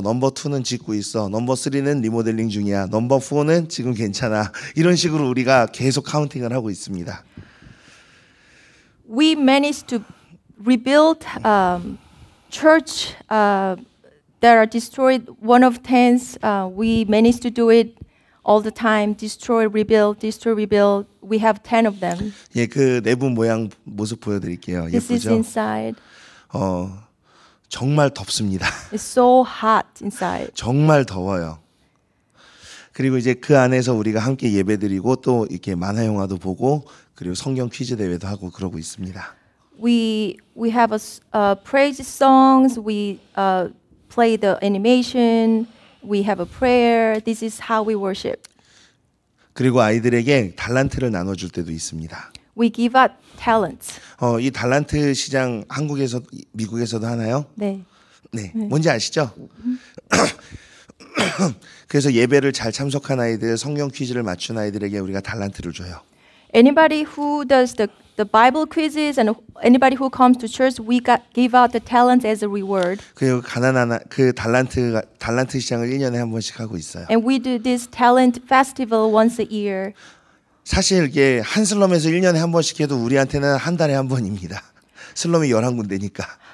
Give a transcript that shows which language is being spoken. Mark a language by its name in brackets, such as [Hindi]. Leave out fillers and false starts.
[Korean] 넘버 2는 짓고 있어. 넘버 3는 리모델링 중이야. 넘버 4는 지금 괜찮아. 이런 식으로 우리가 계속 카운팅을 하고 있습니다. [English] We managed to rebuild church that are destroyed. One of tens, we managed to do it all the time. Destroy, rebuild, destroy, rebuild. We have 10 of them. [Korean] 예, 그 내부 모양 모습 보여드릴게요. [English] This is [Korean] 예쁘죠? [English] inside. [Korean] 정말 덥습니다. [English] It's so hot inside. [Korean] 정말 더워요. 그리고 이제 그 안에서 우리가 함께 예배드리고 또 이렇게 만화 영화도 보고 그리고 성경 퀴즈 대회도 하고 그러고 있습니다. [English] We have praise songs. We play the animation. We have a prayer. This is how we worship. [Korean] 그리고 아이들에게 달란트를 나눠줄 때도 있습니다. [English] We give out talents. [Korean] 이 달란트 시장 한국에서 미국에서도 하나요? 네. 네. 뭔지 아시죠? 그래서 예배를 잘 참석한 아이들, 성경 퀴즈를 맞춘 아이들에게 우리가 달란트를 줘요. [English] Anybody who does the Bible quizzes and anybody who comes to church, we give out the talents as a reward. [Korean] 그리고 그 달란트 시장을 1년에 한 번씩 하고 있어요. [English] And we do this talent festival once a year. [Korean] 사실 이게 한 슬럼에서 1년에 한 번씩 해도 우리한테는 한 달에 한 번입니다. 슬럼이 11군데니까.